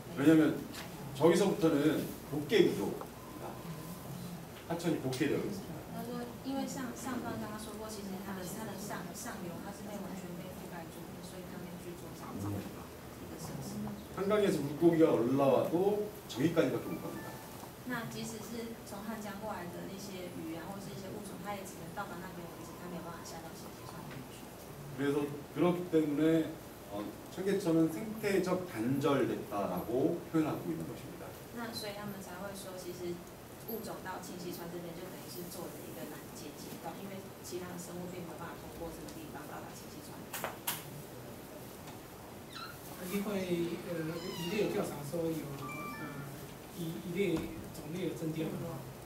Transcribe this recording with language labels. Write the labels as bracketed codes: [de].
[ko] 왜냐하면 저기서부터는 복개 구조입니다. 하천이 복개되어 있습니다. [zh] 他说，因为上方刚刚说过，其实它的上游它是被完全被覆盖住的，所以他们去做这样子的一个设施。 [ko] 한강에서 물고기가 올라와도 저기까지밖에 못 갑니다. [zh] 那即使是从汉江过来的那些鱼啊，或是一些物种，它也只能到达那边为止，它没有办法下到信息上面去。 [ko] 그래서 그렇기 때문에 청계천은 생태적 단절됐다라고 표현하고 있는 것입니다. [zh] 那所以他们才会说，其实物种到清溪川这边就等于是做了一个拦截街道，因为其他的生物并没有办法通过这个地方到达清溪川。另外，渔猎调查说有渔猎种类有增加嘛？